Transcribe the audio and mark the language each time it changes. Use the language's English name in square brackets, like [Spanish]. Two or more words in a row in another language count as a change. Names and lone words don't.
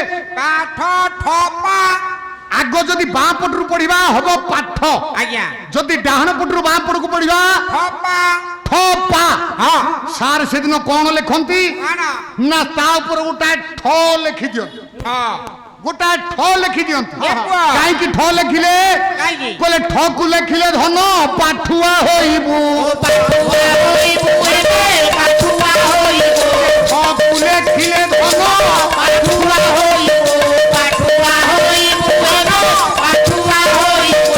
[Odia] ପାଠ ଠପା ଆଗ ଯଦି ବାଁ ପଟରୁ ପଢିବା ହବ ପାଠ ଆଜ୍ଞା ଯଦି ଡାହାଣ ପଟରୁ ବାଁ ପଟକୁ ପଢିବା ଠପା ଠପା ହଁ ସାର୍ ସେଦିନ କଣ ଲେଖନ୍ତି କଣ ନା ତା ଉପରେ ଗୋଟାଏ ଠ ଲେଖି ଦିଅନ୍ତି ହଁ ଗୋଟା ଠ ଲେଖି ଦିଅନ୍ତୁ ଲେଖୁଆ। କାହିଁକି ଠ ଲେଖିଲେ କାହିଁକି? କହିଲେ ଠକୁ ଲେଖିଲେ ଧନ ପାଠୁଆ ହୋଇବୁ ପାଠୁଆ ହୋଇବୁ ଏବେ ପାଠୁଆ ହୋଇବୁ ଠକୁ ଲେଖିଲେ ଧନ ପାଠୁଆ ହୋଇବୁ ପାଠୁଆ ହୋଇବୁ ଏବେ ପାଠୁଆ ହୋଇବୁ